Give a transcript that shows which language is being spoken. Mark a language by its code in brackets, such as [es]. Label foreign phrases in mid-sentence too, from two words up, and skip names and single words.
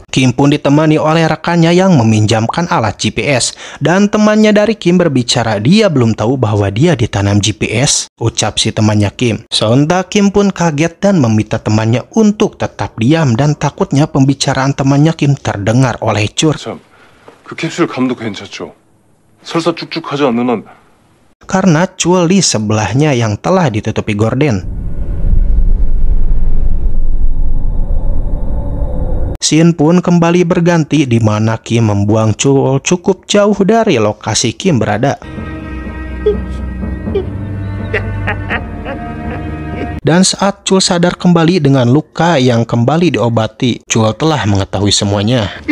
[id] Kim pun ditemani oleh rekannya yang meminjamkan alat GPS. Dan temannya dari Kim berbicara dia belum tahu bahwa dia ditanam GPS, ucap si temannya Kim. Sontak Kim pun kaget dan meminta temannya untuk tetap diam dan takutnya pembicaraan temannya Kim terdengar oleh Chul. [ko] 그 캡슐 감도 괜찮죠? 설사 쭉쭉하지 않는 한. [id] Karena Chul di sebelahnya yang telah ditutupi gorden. Scene pun kembali berganti di mana Kim membuang Chul cukup jauh dari lokasi Kim berada. Dan saat Chul sadar kembali dengan luka yang kembali diobati, Chul telah mengetahui semuanya.